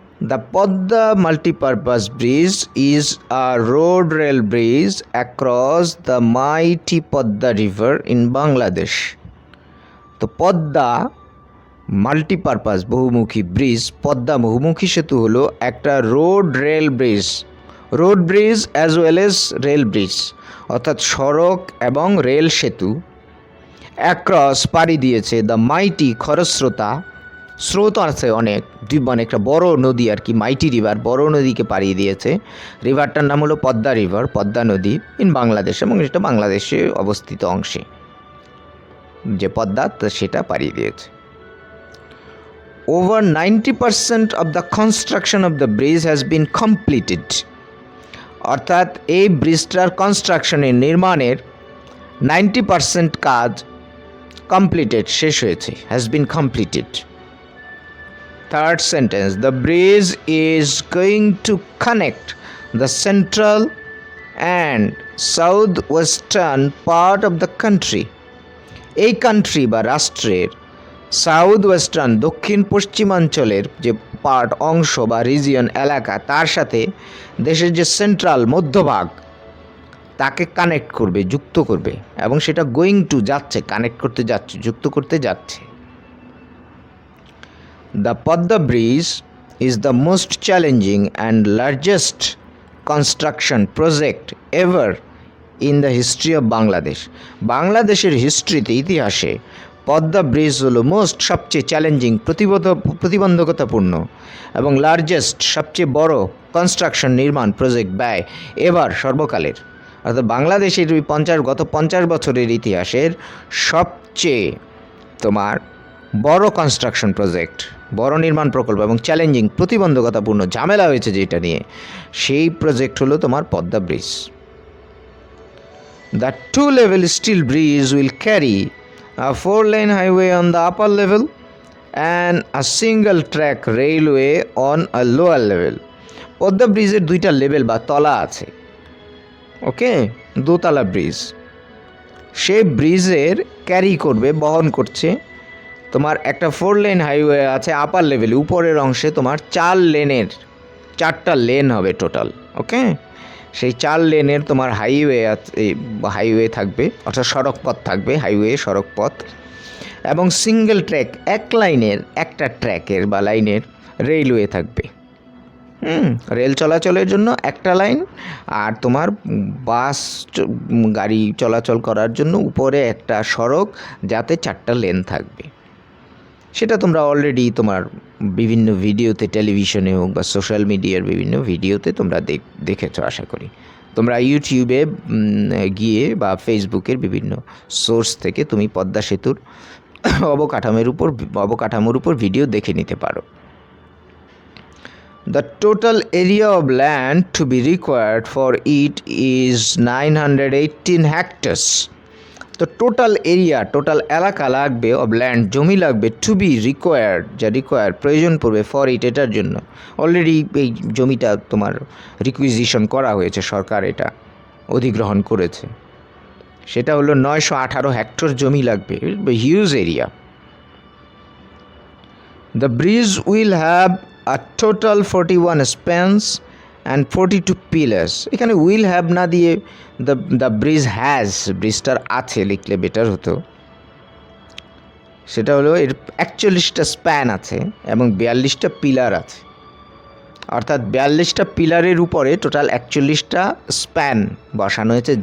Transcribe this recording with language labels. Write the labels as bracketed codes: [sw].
[en] The Podda Multipurpose Bridge is a road rail bridge across the mighty Podda River in Bangladesh. [bn] তো Padma multipurpose বহুমুখী bridge, Padma বহুমুখী সেতু হলো একটা road rail bridge, [en] road bridge as well as rail bridge, [bn] অর্থাৎ সড়ক এবং rail সেতু। অ্যাক্রস পাড়ি দিয়েছে, [en] the mighty [bn] খরস্রোতা, স্রোত আছে অনেক, মানে একটা বড় নদী আর কি, মাইটি রিভার, বড় নদীকে পাড়িয়ে দিয়েছে। রিভারটার নাম হলো পদ্মা রিভার, পদ্মা নদী, ইন বাংলাদেশ, এবং এটা বাংলাদেশে অবস্থিত অংশে যে পদ্মা সেটা পাড়িয়ে দিয়েছে। [en] over 90% of the construction of the bridge has been completed, [bn] অর্থাৎ এই ব্রিজটার কনস্ট্রাকশনের নির্মাণের 90% কাজ কমপ্লিটেড, শেষ হয়েছে, [en] Has been completed. Third sentence, the bridge is going to connect the central and southwestern part of the country. [bn] এই কান্ট্রি বা রাষ্ট্রের সাউথ ওয়েস্টার্ন দক্ষিণ পশ্চিমাঞ্চলের যে পার্ট, অংশ বা রিজিয়ন, এলাকা, তার সাথে দেশের যে সেন্ট্রাল মধ্যভাগ তাকে কানেক্ট করবে, যুক্ত করবে, এবং সেটা গোয়িং টু যাচ্ছে, কানেক্ট করতে যাচ্ছে, যুক্ত করতে যাচ্ছে। [en] The Padma bridge is the most challenging and largest construction project ever in the history of Bangladesh. [bn] বাংলাদেশের হিস্ট্রিতে, ইতিহাসে পদ্মা ব্রিজ হলো সবচেয়ে চ্যালেঞ্জিং, প্রতিবন্ধকতাপূর্ণ এবং লার্জেস্ট, সবচেয়ে বড় কনস্ট্রাকশন নির্মাণ প্রজেক্ট ব্যয় এবার, সর্বকালের। অর্থাৎ বাংলাদেশের গত 50 বছরের ইতিহাসের সবচেয়ে তোমার বড় কনস্ট্রাকশন প্রজেক্ট, বড় নির্মাণ প্রকল্প এবং চ্যালেঞ্জিং, প্রতিবন্ধকতাপূর্ণ, ঝামেলা হয়েছে যেটা নিয়ে, সেই প্রজেক্ট হলো তোমার Padma bridge. [en] The 2-level steel bridge will carry a 4-lane highway on the upper level and a single track railway on a lower level. [bn] Padma ব্রিজের 2টা লেভেল বা তলা আছে, ওকে, দোতলা ব্রিজ। সেই ব্রিজের ক্যারি করবে, বহন করছে তোমার একটা 4-লেন হাইওয়ে আছে আপার লেভেলে, উপরের অংশে তোমার 4টা লেন হবে টোটাল, ওকে। সেই 4 লেনের তোমার হাইওয়ে থাকবে, অর্থাৎ সড়ক পথ থাকবে, হাইওয়ে সড়ক পথ, এবং সিঙ্গেল ট্র্যাক, একটা ট্র্যাকের বা লাইনের রেলওয়ে থাকবে। রেল চলাচলের জন্য একটা লাইন, আর তোমার বাস গাড়ি চলাচল করার জন্য উপরে একটা সড়ক, যাতে 4টা লেন থাকবে। সেটা তোমরা অলরেডি তোমার বিভিন্ন ভিডিওতে, টেলিভিশনে হোক বা সোশ্যাল মিডিয়ার বিভিন্ন ভিডিওতে তোমরা দেখেছো আশা করি। তোমরা ইউটিউবে গিয়ে বা ফেসবুকের বিভিন্ন সোর্স থেকে তুমি পদ্মা সেতুর অবকাঠামোর উপর ভিডিও দেখে নিতে পারো। [en] The total area of land to be required for it is 918 hectares. [bn] তো টোটাল এলাকা লাগবে, অফ ল্যান্ড, জমি লাগবে, [en] to be required, [bn] প্রয়োজন পড়বে, ফর ইট, এটার জন্য। অলরেডি এই জমিটা তোমার রিকুইজিশন করা হয়েছে, সরকার এটা অধিগ্রহণ করেছে। সেটা হলো 918 হেক্টর জমি লাগবে, huge area. [en] The bridge will have a total 41 spans and 42 pillars. [bn] এখানে [en] will have [bn] না দিয়ে [en] the bridge has, [bn] ব্রিজটার আছে লিখলে বেটার হতো। সেটা হলো এর 41টা স্প্যান আছে এবং 42টা পিলার আছে, অর্থাৎ 42টা পিলারের উপরে টোটাল 41টা স্প্যান বসানো হয়েছে।